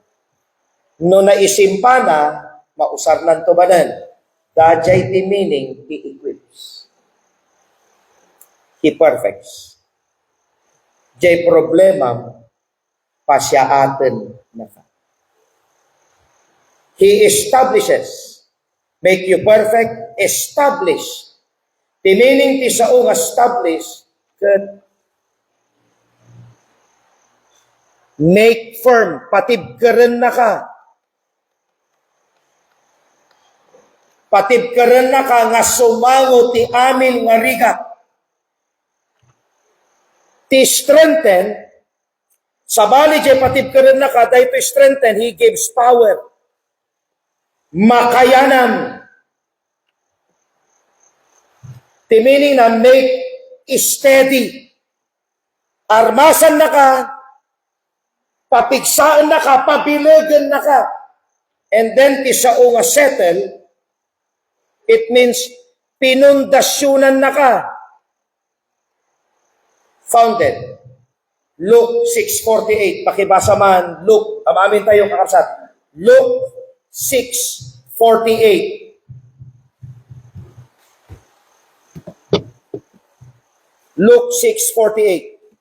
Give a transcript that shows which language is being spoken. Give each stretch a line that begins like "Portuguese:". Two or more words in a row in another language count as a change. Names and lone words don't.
Iloko: No naisimpa na, mausar lang to banan, dajay ti meaning, ti equips.
English: He perfects.
Iloko: Jay problema, pasyaaten na ka.
English: He establishes. Make you perfect, establish. The meaning
Iloko: ti saong establish, ket
English: make firm,
Iloko: patibkaren na ka. Patibkaren na ka nga sumango ti amin nga rigat. Ti strengthen, sabali jay patibkaren na ka, dahil
English: to strengthen, He gives power.
Iloko: Makayanam.
English: The meaning na make steady.
Iloko: Armasan na ka, papigsaan na ka, pabilagan na ka.
English: And then
Iloko: ti sao nga settle,
English: it means
Iloko: pinundasyonan na ka.
English: Founded. Luke 6:48.
Iloko: Pakibasa man, Luke, amamin tayo kakapsat.
English: Luke 6:48. Luke 6:48.